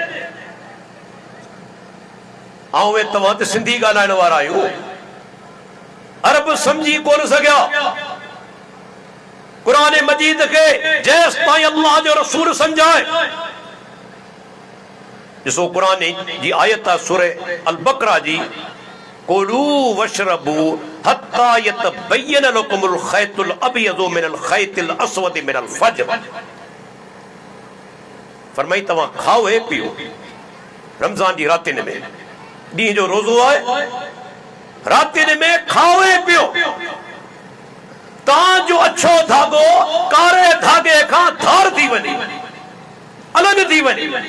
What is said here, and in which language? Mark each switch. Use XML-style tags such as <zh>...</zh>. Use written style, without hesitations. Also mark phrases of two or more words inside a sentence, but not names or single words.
<sd>ऐं तव्हां त सिंधी ॻाल्हाइण वारा आहियो, अरब समझी कोन सघिया क़ुरान मजीद खे जेसि ताईं अल्लाह जो रसूल समझाए। ॾिसो क़ुरान जी आयत आहे सूरह अल बकरा जी,</sd> <ar>كلوا واشربوا حتى يتبين لكم الخيط الأبيض من الخيط الأسود من الفجر.</ar> <sd>फरमाई तव्हां खाओ ऐं पियो रमज़ान जी रातिनि में, ॾींहं जो रोज़ो आहे, रातिनि में खाओ ऐं पियो, तव्हांजो अछो धागो कारे धागे खां धार थी वञे, अलॻि थी वञे।</sd>